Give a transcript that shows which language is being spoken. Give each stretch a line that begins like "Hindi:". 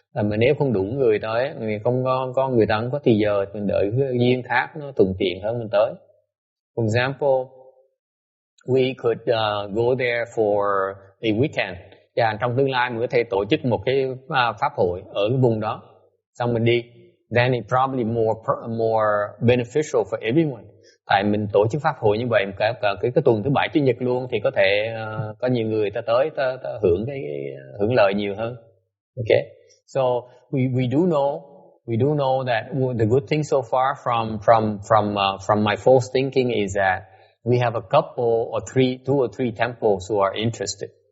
Vietnamese: Mà nếu không đủ người tới, không có người ta không có thì giờ, mình đợi cái duyên khác nó thuận tiện hơn mình tới.
English: For example, we could go there for a weekend.
Vietnamese: Và trong tương lai mình có thể tổ chức một cái pháp hội ở cái vùng đó, xong mình đi.
English: Then it's probably more beneficial for everyone.
Vietnamese: Tại mình tổ chức pháp hội như vậy, cả cái tuần thứ bảy chủ nhật luôn, thì có thể có nhiều người ta tới ta hưởng lợi nhiều hơn.
English: Okay, so we do know that the good thing so far from my false thinking is that we have a couple or two or three temples who are interested.